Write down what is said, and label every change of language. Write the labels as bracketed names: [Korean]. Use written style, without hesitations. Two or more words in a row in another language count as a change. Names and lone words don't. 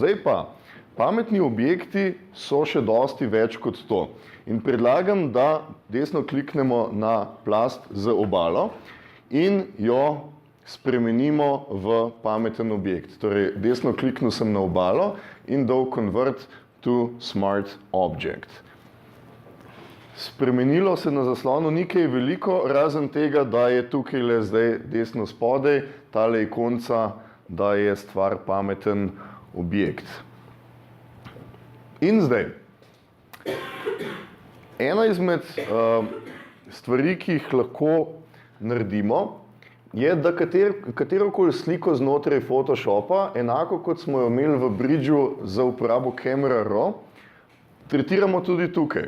[Slovenian] Zdaj pa Pametni objekti so še dosti več kot to. In predlagam, da desno kliknemo na plast z obalo in jo spremenimo v pameten objekt. Torej, desno kliknil sem na obalo in dal [English] convert to smart object. [Slovenian] Spremenilo se na zaslonu ni kaj veliko, razen tega, da je tukaj le zdaj desno spodaj, tale ikonca, da je stvar pameten objekt. In zdaj, ena izmed stvari, ki jih lahko naredimo, je, da katerokoli sliko znotraj Photoshopa, enako kot smo jo imeli v Bridgeu za uporabo Camera Raw, tretiramo tudi tukaj.